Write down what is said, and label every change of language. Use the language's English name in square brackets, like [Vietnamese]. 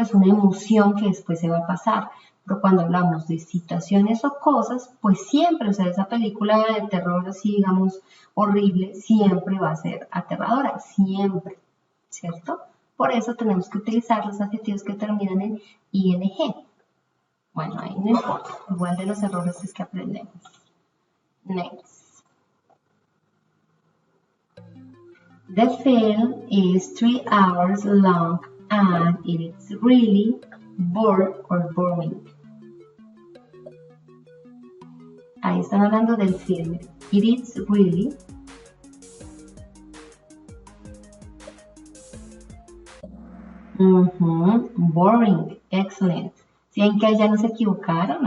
[Spanish] Es una emoción que después se va a pasar. Pero cuando hablamos de situaciones o cosas, pues siempre, o sea, esa película de terror así, digamos, horrible, siempre va a ser aterradora, siempre, ¿cierto? Por eso tenemos que utilizar los adjetivos que terminan en ing. Bueno, ahí no importa, igual de los errores es que aprendemos. [English] Next. The film is 3 hours long and it is really bored or boring. [Spanish] Ahí están hablando del filme. [English] It is really boring. Excellent. [Spanish] ¿Sí ven que ya no se equivocaron?